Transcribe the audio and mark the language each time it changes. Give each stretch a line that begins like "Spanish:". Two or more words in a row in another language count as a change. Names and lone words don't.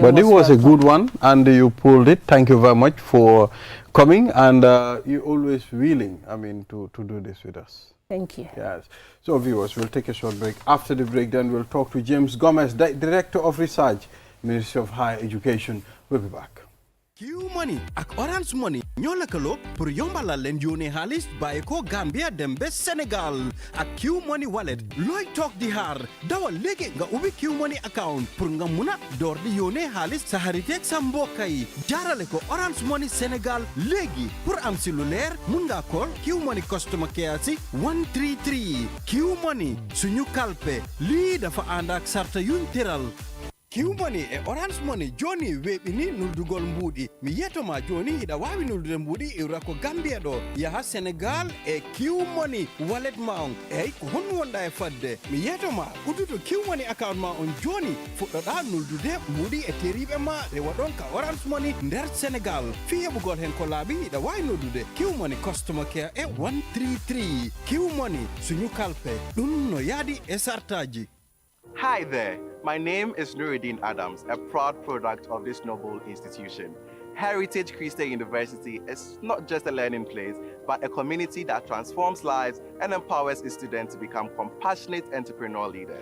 English: But it was a good one, and you pulled it. Thank you very much for coming, and you're always willing, to do this with us. Thank you. Yes. So, viewers, we'll take a short break. After the break, then we'll talk to James Gomez, Director of Research, Ministry of Higher Education. We'll be back.
Wolof: Q Money ak Orange Money ñoo lëkkaloo pour yombalal leen yónnee xaalis bàyyi ko Gambia dem ba Sénégal ak Q Money wallet looy toog di xaar dawal léegi nga ubbi Q Money account pour nga mun a door di yónnee xaalis sa xarit ak sa mbokk yi jaarale ko Orange Money Sénégal léegi pour am si lu leer mun nga call Q Money
English: customer care
Wolof: si 133 Q Money suñu kalpe lii dafa ànd ak sarta yuñ tëral
Fula: Q Money e Orange Money joni weɓini nuldugol mbuɗi mi yetoma joni hiɗa wawi nuldude mbuɗi iwra ko Gambia ɗo yaha Sénégal e Q Money wallet ma on eyyi ko honno wonɗa e fadde mi yetoma udduto Q Money account ma on joni fuɗɗoɗa nuldude mbuɗi e teriɓe ma rewa ɗon ka Orange Money nder Sénégal fi heɓugol hen ko laaɓi hiɗa wawi noddude Q Money
English: customer care
Fula: e 133 Q Money
Wolof: suñu kalpe
Fula: ɗum no yaadi e sartaji.
English: Hi there, my name is Nuruddin Adams, a proud product of this noble institution. Heritage Christian University is not just a learning place, but a community that transforms lives and empowers its students to become compassionate entrepreneurial leaders.